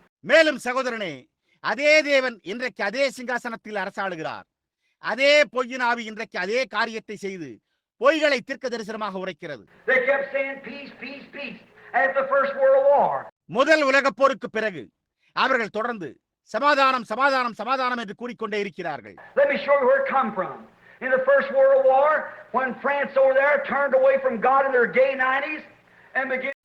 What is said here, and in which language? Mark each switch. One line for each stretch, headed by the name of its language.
Tamil: மேலும் சகோதரனே, அதே தேவன் இன்றைக்கு அதே சிங்காசனத்தில் அரசாளுகிறார். அதே பொய்யின் ஆவி இன்றைக்கு அதே காரியத்தை செய்து பொய்களை தீர்க்க தரிசனமாக உரைக்கிறது.
English: They kept saying peace, peace, peace after the First World War.
Tamil: முதல் உலகப் போருக்கு பிறகு அவர்கள் தொடர்ந்து சமாதானம் சமாதானம் சமாதானம் என்று கூறிக்கொண்டே இருக்கிறார்கள்.
English: Let me show you where it come from. In the First World War, when France over there turned away from God in their gay 90s and began,